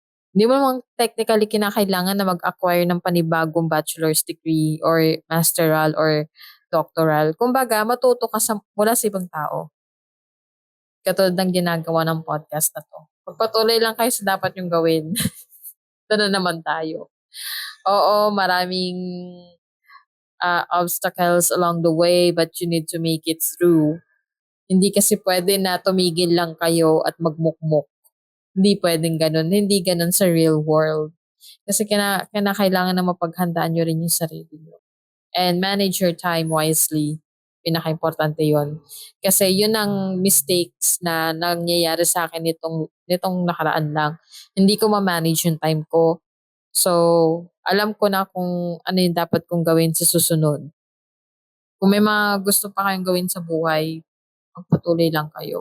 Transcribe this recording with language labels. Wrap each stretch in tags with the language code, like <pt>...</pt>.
<tl>Hindi mo naman technically kinakailangan na mag-acquire ng panibagong bachelor's degree or masteral or doctoral. Kumbaga, matuto ka mula sa ibang tao. Katulad ng ginagawa ng podcast na to. Magpatuloy lang kayo sa dapat yung gawin. Ito na naman tayo. Oo, maraming</tl> <en>obstacles along the way, but you need to make it through.</en> <tl>Hindi kasi pwede na tumigil lang kayo at magmukmuk. Hindi pwedeng ganun. Hindi ganun sa real world. Kasi kailangan na mapaghandaan nyo rin yung sarili nyo.</tl> <en>And manage your time wisely.</en> <tl>Pinaka-importante yon. Kasi yun ang mistakes na nangyayari sa akin nitong nakaraan lang. Hindi ko ma-manage yung time ko. So, alam ko na kung ano yung dapat kong gawin sa susunod. Kung may mga gusto pa kayong gawin sa buhay, magpatuloy lang kayo.</tl>